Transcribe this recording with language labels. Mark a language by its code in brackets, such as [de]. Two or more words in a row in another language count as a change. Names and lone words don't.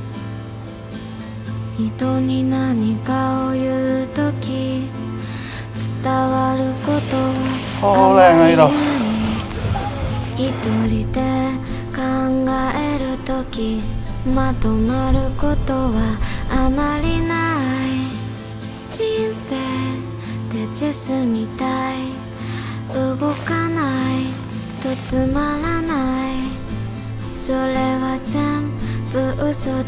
[ja] 人に何かを言うとき伝伝わることは [yue] 好靚啊！呢度。 [ja] 一人で考えるときまとまることはあまりない人生で進みたい動かないとつまらないそれは全部嘘